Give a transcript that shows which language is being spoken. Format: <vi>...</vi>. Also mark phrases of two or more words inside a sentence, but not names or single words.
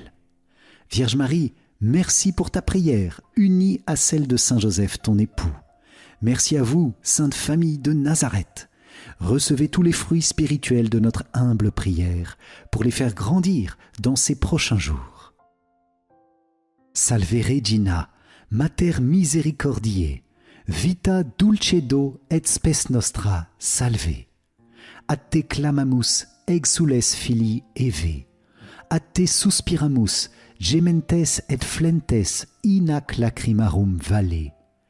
<fr>Vierge Marie, merci pour ta prière, unie à celle de Saint Joseph, ton époux. Merci à vous, Sainte Famille de Nazareth. Recevez tous les fruits spirituels de notre humble prière pour les faire grandir dans ces prochains jours.</fr> <la>Salve Regina, Mater Misericordiae, Vita dulcedo et spes nostra, salve. A te clamamus, exules filii Eve. A te suspiramus, gementes et flentes, in ac lacrimarum vale.</la>